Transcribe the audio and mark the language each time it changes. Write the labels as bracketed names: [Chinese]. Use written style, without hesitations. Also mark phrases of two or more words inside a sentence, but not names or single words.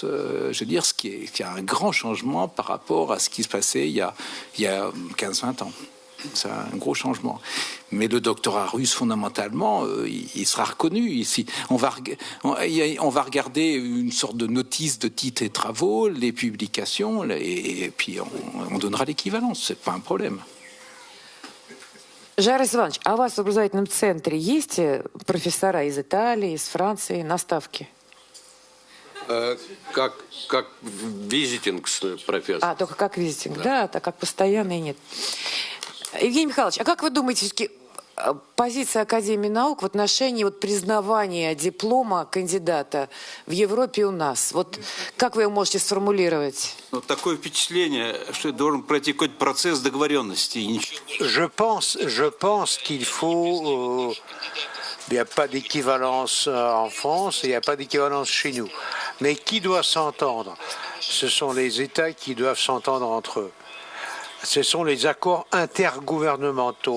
[French] Je veux dire, ce qui est un grand changement par rapport à ce qui se passait il y a 15-20 ans. C'est un gros changement. Mais le doctorat russe, fondamentalement, il sera reconnu ici. On va regarder une sorte de notice de titres et travaux, les publications, et puis on donnera l'équivalence. C'est pas un problème. [Russian] Жайрос Иванович, а у вас в образовательном центре есть профессора из Италии, из Франции, наставки? Как [English] visiting professor. [Russian] Только как визитинг, да, так как постоянный нет. Евгений Михайлович, а как вы думаете, все-таки позиция Академии наук в отношении признавания диплома кандидата в Европе и у нас? Вот как вы его можете сформулировать? Такое впечатление, что должен пройти какой-то процесс договоренности. [French] Je pense qu'il faut... il n'y a pas d'équivalence en France et il n'y a pas d'équivalence chez nous. Mais qui doit s'entendre? Ce sont les États qui doivent s'entendre entre eux. Ce sont les accords intergouvernementaux.